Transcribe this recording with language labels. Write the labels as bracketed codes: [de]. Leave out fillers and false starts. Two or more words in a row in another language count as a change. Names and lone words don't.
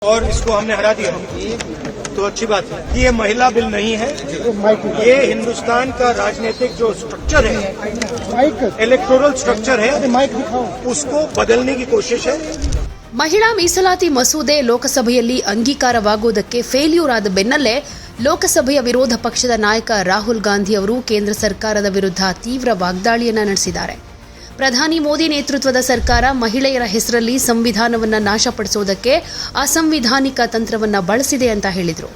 [hi] और इसको हमने हरा दिया तो अच्छी बात है। ये महिला बिल नहीं है, ये हिंदुस्तान का राजनीतिक जो स्ट्रक्चर है, [en] electoral structure [hi] है, उसको बदलने की कोशिश है। [kn] ಮಹಿಳಾ ಮೀಸಲಾತಿ ಮಸೂದೆ ಲೋಕಸಭೆಯಲ್ಲಿ ಅಂಗೀಕಾರವಾಗುವುದಕ್ಕೆ ಫೇಲ್ಯೂರ್ ಆದ ಬೆನ್ನಲ್ಲೇ ಲೋಕಸಭೆಯ ವಿರೋಧ ಪಕ್ಷದ ನಾಯಕ ರಾಹುಲ್ ಗಾಂಧಿ ಅವರು ಕೇಂದ್ರ ಸರ್ಕಾರದ ವಿರುದ್ಧ ತೀವ್ರ ವಾಗ್ದಾಳಿಯನ್ನ ನಡೆಸಿದ್ದಾರೆ. ಪ್ರಧಾನಿ ಮೋದಿ ನೇತೃತ್ವದ ಸರ್ಕಾರ ಮಹಿಳೆಯರ ಹೆಸರಲ್ಲಿ ಸಂವಿಧಾನವನ್ನ ನಾಶಪಡಿಸುವುದಕ್ಕೆ ಅಸಂವಿಧಾನಿಕ ತಂತ್ರವನ್ನ ಬಳಸಿದೆ ಅಂತ ಹೇಳಿದರು.